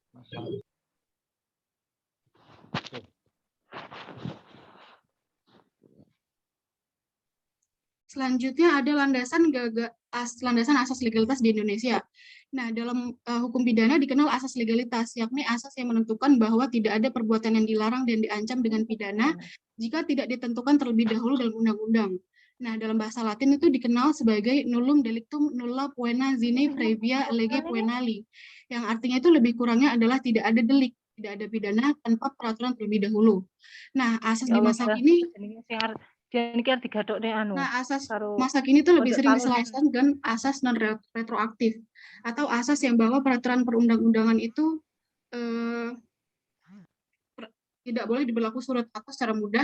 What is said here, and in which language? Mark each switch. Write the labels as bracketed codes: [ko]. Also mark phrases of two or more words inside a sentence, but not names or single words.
[id] Selanjutnya ada landasan asas legalitas di Indonesia. Nah, dalam hukum pidana dikenal asas legalitas, yakni asas yang menentukan bahwa tidak ada perbuatan yang dilarang dan diancam dengan pidana jika tidak ditentukan terlebih dahulu dalam undang-undang. Nah, dalam bahasa Latin itu dikenal sebagai [la] nullum delictum nulla poena sine previa lege poenali, [id] yang artinya itu lebih kurangnya adalah tidak ada delik, tidak ada pidana tanpa peraturan terlebih dahulu. Nah, asas di masa kini Nah, asas masa kini itu lebih sering diselesaikan dengan asas non-retroaktif atau asas yang bahwa peraturan perundang-undangan itu tidak boleh diberlaku surut atau secara mudah.